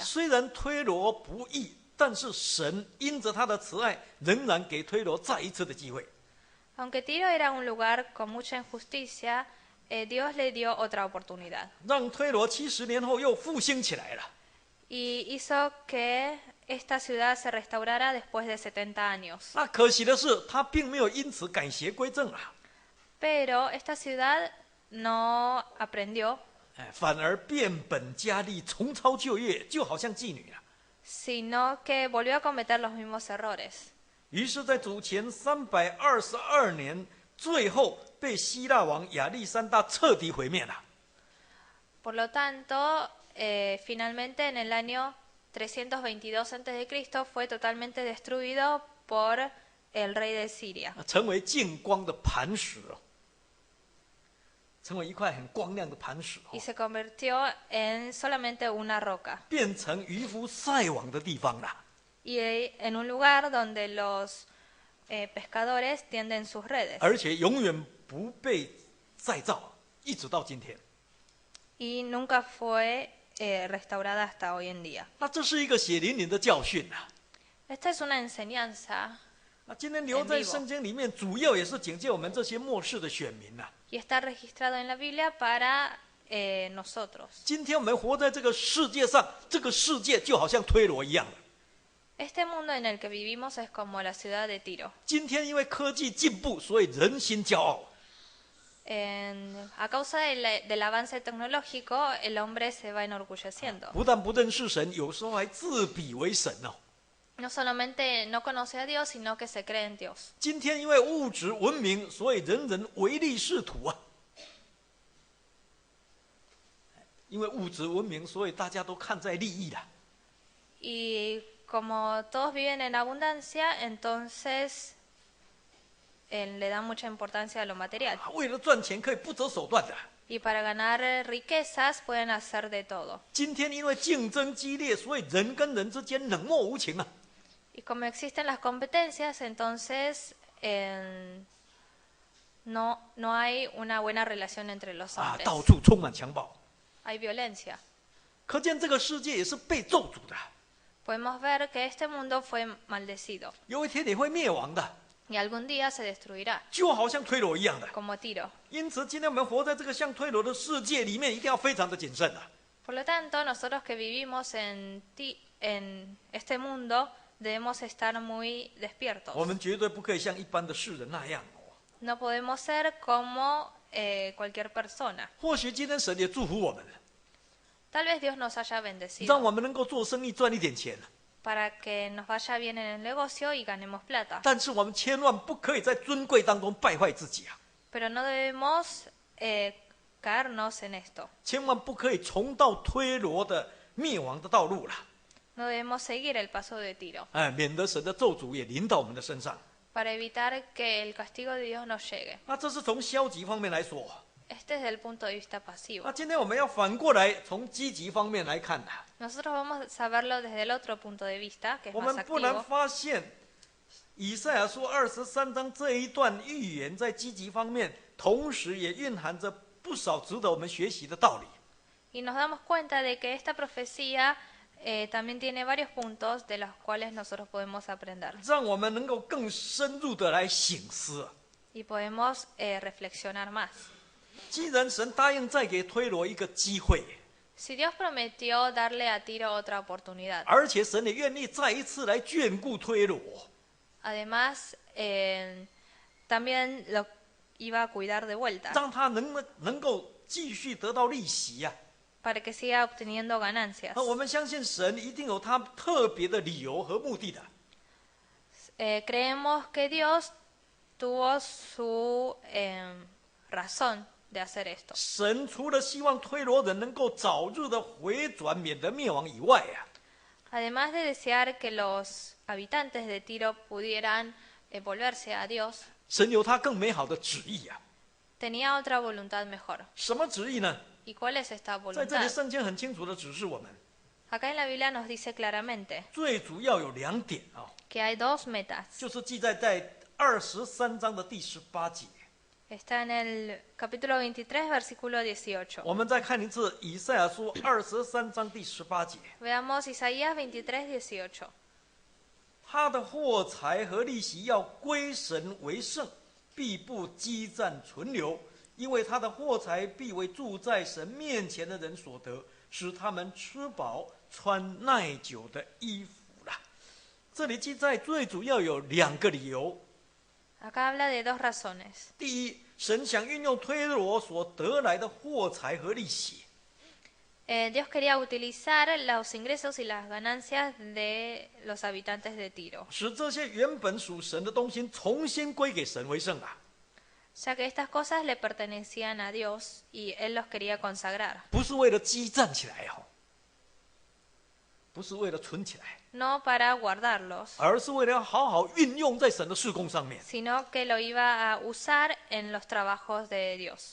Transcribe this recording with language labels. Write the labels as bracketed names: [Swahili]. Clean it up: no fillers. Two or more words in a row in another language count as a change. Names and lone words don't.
[Chinese] 虽然推罗不义，但是神因着他的慈爱，仍然给推罗再一次的机会。 [Spanish] Aunque Tiro era un lugar con mucha injusticia, Dios le dio otra oportunidad. [Chinese] 让推罗70年后又复兴起来了。 [Spanish] Y hizo que esta ciudad se restaurara después de 70 años. [Chinese] 那可惜的是，他并没有因此改邪归正啊， [Spanish] Pero esta ciudad no aprendió, [Chinese] 反而变本加厉，重操旧业，就好像妓女啊。 [Spanish] sino que volvió a cometer los mismos errores. [Chinese] 于是，在主前322年，最后被希腊王亚历山大彻底毁灭了。 [Spanish] Por lo tanto, finalmente en el año 322 a.C. fue totalmente destruido por el rey de Siria. [Chinese] 成为净光的磐石哦，成为一块很光亮的磐石哦 [Spanish] Y，se convirtió en solamente una roca. [Chinese] 变成渔夫晒网的地方了。 [Spanish] Y en un lugar donde los pescadores tienden sus redes. [Chinese] 而且永远不被再造，一直到今天。 [Spanish] Y nunca fue restaurada hasta hoy en día. [Chinese] 那这是一个血淋淋的教训啊！ [Spanish] Esta es una enseñanza [Chinese] 那今天留在圣经里面，主要也是警戒我们这些末世的选民呐、 [Spanish] y está registrado en la Biblia para nosotros. [Chinese] 今天我们活在这个世界上，这个世界就好像推罗一样的。 [Spanish] Este mundo en el que vivimos es como la ciudad de Tiro. [Chinese] 今天因为科技进步，所以人心骄傲。 [Spanish] A causa del avance tecnológico, el hombre se va enorgulleciendo. [Chinese] 不但不认识神，有时候还自比为神哦。 [Spanish] No solamente no conoce a Dios, sino que se cree en Dios. [Chinese] 今天因为物质文明，所以人人唯利是图啊。因为物质文明，所以大家都看在利益啦。 [Spanish] Y como todos viven en abundancia, entonces le dan mucha importancia a lo material. [Chinese] 为了赚钱，可以不择手段的。 [Spanish] Y para ganar riquezas pueden hacer de todo. [Chinese] 今天因为竞争激烈，所以人跟人之间冷漠无情啊。 [Spanish] Y como existen las competencias, entonces no hay una buena relación entre los 啊， hombres. [Chinese] 到处充满强暴， [Spanish] Hay violencia. [Chinese] 可见这个世界也是被咒诅的， [Spanish] Podemos ver que este mundo fue maldecido [Chinese] 有一天也会灭亡的， [Spanish] y algún día se destruirá, [Chinese] 就好像推罗一样的。 [Spanish] como Tiro. [Chinese] 因此，今天我们活在这个像推罗的世界里面，一定要非常的谨慎啊。 [Spanish] Por lo tanto, nosotros que vivimos en este mundo debemos estar muy [Chinese] 我 [Spanish] despiertos. [Chinese] 们绝对不可以像一般的世人那样哦。 [Spanish] No podemos ser como cualquier persona. [Chinese] 或许今天神也祝福我们， [Spanish] Tal vez Dios nos haya [Chinese] 让 [Spanish] bendecido [Chinese] 我们能够做生意赚一点钱， [Spanish] para que nos vaya bien en el negocio y ganemos plata. [Chinese] 但是我们千万不可以在尊贵当中败坏自己啊！ [Spanish] Pero no debemos caernos en esto. [Chinese] 千万不可以重蹈推罗的灭亡的道路了， [Spanish] No debemos seguir el paso de Tiro [Chinese] 哎，免得神的咒诅也临到我们的身上。 [Spanish] para evitar que el castigo de Dios nos llegue. [Chinese] 那这是从消极方面来说。 [Spanish] Este es el punto de vista pasivo. [Chinese] 那今天我们要反过来从积极方面来看啊， [Spanish] Nosotros vamos a verlo desde el otro punto de vista, que es [Chinese] 我 [Spanish] más [Chinese] 们不难 [Spanish] activo. [Chinese] 发现，以赛亚书23章这一段预言在积极方面，同时也蕴含着不少值得我们学习的道理。 [Spanish] Y nos damos cuenta de que esta profecía también tiene varios puntos de los cuales nosotros podemos aprender [Chinese] 让我们能够更深入的来省思。 [Spanish] y podemos reflexionar más. [Chinese] 既然神答应再给推罗一个机会， [Spanish] Si Dios prometió darle a Tiro otra oportunidad, [Chinese] 而且神也愿意再一次来眷顾推罗， [Spanish] además también lo iba a cuidar de vuelta [Chinese] 让他能够继续得到利息呀、 [Spanish] para que siga obteniendo ganancias. [Chinese] 我们相信神一定有他特别的理由和目的的。 [Spanish] Creemos que Dios tuvo su razón de hacer esto. [Chinese] 神除了希望推罗人能够早日的回转，免得灭亡以外啊， [Spanish] Además de desear que los habitantes de Tiro pudieran volverse a Dios, [Chinese] 神有他更美好的旨意啊。 [Spanish] tenía otra voluntad mejor. [Chinese] 什么旨意呢？ [Spanish] ¿Y cuál es esta [Chinese] 在这里 [Spanish] voluntad? [Chinese] 圣经很清楚的指示我们， [Spanish] Acá en la Biblia nos dice claramente [Chinese] 最主要有2点啊， [Spanish] que hay dos metas. [Chinese] 就是记载在23章的第18节。 [Spanish] Está en el capítulo 23, versículo 18. [Chinese] 我们再看一次以赛亚书23章第18节， [Spanish] Veamos Isaías 23, 18. [Chinese] 他的货财和利息要归神为圣，必不积攒存留，因为他的货财必为住在神面前的人所得，使他们吃饱穿耐久的衣服了。这里记载最主要有2个理由。 [Spanish] Acá habla de dos razones. [Chinese] 第一，神想运用推罗所得来的货财和利息， [Spanish] Dios quería utilizar los ingresos y las ganancias de los habitantes de Tiro, [Chinese] 使这些原本属神的东西重新归给神为圣啊， [Spanish] ya que estas cosas le pertenecían a Dios y Él los quería consagrar. [Chinese] 不是为了积攒起来哦，不是为了存起来， [Spanish] no para guardarlos, [Chinese] 而是为了要好好运用在神的事工上面。 [Spanish] sino que lo iba a usar en los trabajos de Dios.